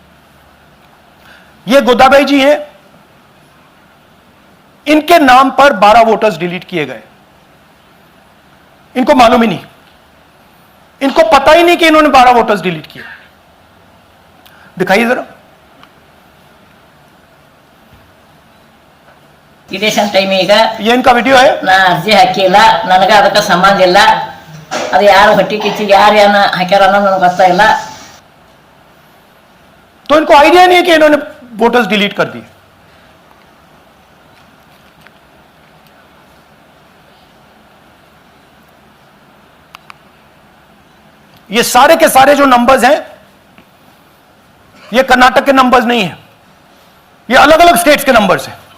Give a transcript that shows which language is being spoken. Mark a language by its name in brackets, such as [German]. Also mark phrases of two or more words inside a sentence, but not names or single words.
[Hindi] ये गोदाबाई जी हैं, इनके नाम पर 12 [English] voters delete [Hindi] किए गए। इनको मालूम ही नहीं, इनको पता ही नहीं कि इन्होंने 12 [English] voters delete [Hindi] किए। दिखाइए जरा। [English] election time ಈಗ [Hindi] ये इनका वीडियो है। [Kannada] ನಾ ಅರ್ಜಿ ಹಾಕಿಲ್ಲ, ನನಗೆ ಅದಕ್ಕೆ ಸಂಬಂಧ ಇಲ್ಲ, ಅದು ಯಾರು ಹೊಟ್ಟಿ ಕಿಚ್ಚಿಗೆ ಯಾರು ಏನು ಹಾಕ್ಯಾರ ಅನ್ನೋದು ನನಗೆ ಗೊತ್ತಾಗಿಲ್ಲ। [Hindi] तो इनको आइडिया नहीं है कि इन्होंने [English] voters delete [Hindi] कर दिए। ये सारे के सारे जो नंबर्स हैं ये कर्नाटक के नंबर्स नहीं है, ये अलग अलग स्टेट्स के नंबर्स हैं।